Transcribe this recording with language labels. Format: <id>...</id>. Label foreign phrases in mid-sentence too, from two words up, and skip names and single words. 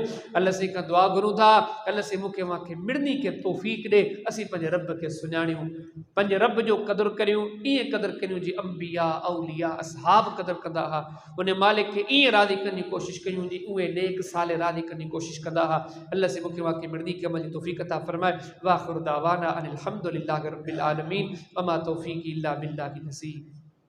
<sd>अल्लाह से खां दुआ घुरूं था, अल्लाह से मूंखे मांखे मिड़नी खे तौफ़ीक़ ॾे, असीं पंहिंजे रब खे सुञाणियूं, पंहिंजे रब जो क़दुरु करियूं, ईअं क़दुरु करियूं जीअं अंबिया, औलिया, असहाब क़दुरु कंदा हुआ। उन मालिक खे ईअं राज़ी करण जी कोशिशि कयूं जी उहे नेक साले राज़ी करण जी कोशिशि कंदा हुआ। अल्लाह से मूंखे मांखे मिड़नी खे अमल जी तौफ़ीक़ अता फ़रमाए।</sd> <ar>وآخر دعوانا أن الحمد لله رب العالمين، وما توفيقي إلا بالله نسيب.</ar>